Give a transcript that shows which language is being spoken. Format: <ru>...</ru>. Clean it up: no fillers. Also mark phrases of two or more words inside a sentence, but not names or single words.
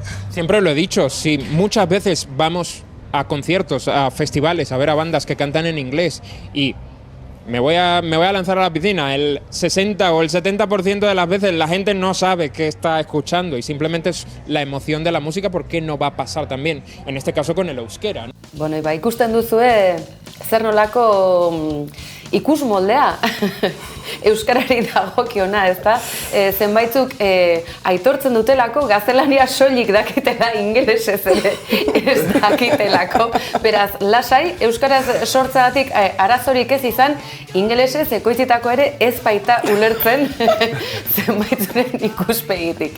<es>Siempre lo he dicho, si muchas veces vamos a conciertos, a festivales, a ver a bandas que cantan en inglés y me voy a lanzar a la piscina. El 60 o el 70% de las veces la gente no sabe qué está escuchando y simplemente es la emoción de la música. ¿Por qué no va a pasar también? En este caso con el euskera, ¿no?</es> <eu>Bueno, iba ikusten duzue zer nolako ikusmoldea euskarari dagokiona, ezta? Zenbaitzuk aitortzen dutelako gaztelania soilik dakitela ingelesez ere ez dakitelako. Beraz, lasai, euskaraz sortzeagatik arazorik ez izan, ingelesez ekoitzitako ere ez baita ulertzen zenbaitzuren ikuspegitik.</eu>